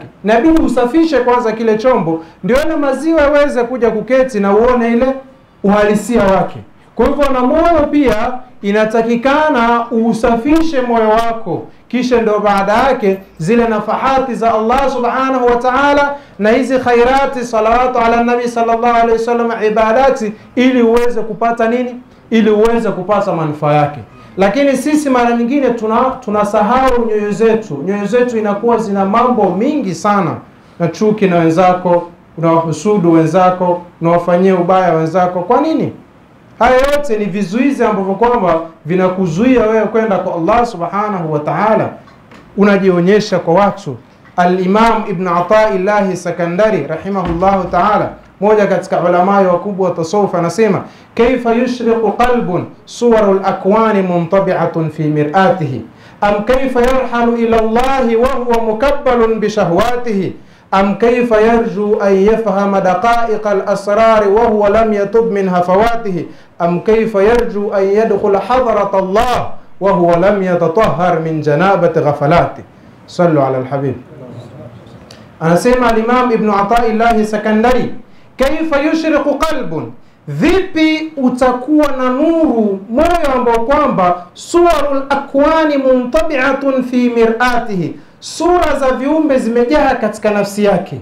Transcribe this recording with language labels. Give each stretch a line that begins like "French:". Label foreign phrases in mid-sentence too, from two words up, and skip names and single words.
Swahili: Inabidi usafishe kwanza kile chombo, ndio ile maziwa yaweze kuja kuketi na uone ile uhalisia wake. Kwa hivyo na moyo pia inatakikana usafishe moyo wako, kisha ndo baada yake zile nafahati za Allah
Arabic: سبحانه وتعالى
Swahili: na hizi khairati,
Arabic: صلوات على النبي صلى الله عليه وسلم,
Swahili: ibadati, ili uweze kupata nini? Ili uweze kupata manufaa yake. Lakini sisi mara nyingine tunasahau nyoyo zetu inakuwa zina mambo mingi sana, na chuki na wenzako, unawahusudu wenzako, unawafanyia ubaya wenzako. Kwa nini? Haya yote ni vizuizi ambavyo kwamba vinakuzuia wewe kwenda kwa Allah
Arabic: سبحانه وتعالى.
Swahili: Unajionyesha kwa watu.
Arabic: Al-Imam Ibn Ata'illah Sakandari رحمه الله تعالى,
Swahili: moja katika ulama wakubwa wa tasawuf, anasema
Arabic: كيف يشرق قلب صور الأكوان منطبعة في مرآته أم كيف يرحل إلى الله وهو مكبل بشهواته أم كيف يرجو أن يفهم دقائق الأسرار وهو لم يتب من هفواته أم كيف يرجو أن يدخل حضرة الله وهو لم يتطهر من جنابة غفلاته. صلوا على الحبيب.
Swahili: Anasema al-Imam Ibn Ata'illah Sakandari,
Arabic: كيف يشرق قلب,
Swahili: vipi utakuwa na nuru moyo ambao kwamba
Arabic: صور الأكوان منطبعة في مرآته,
Swahili: sura za viumbe zimejaa katika nafsi yake.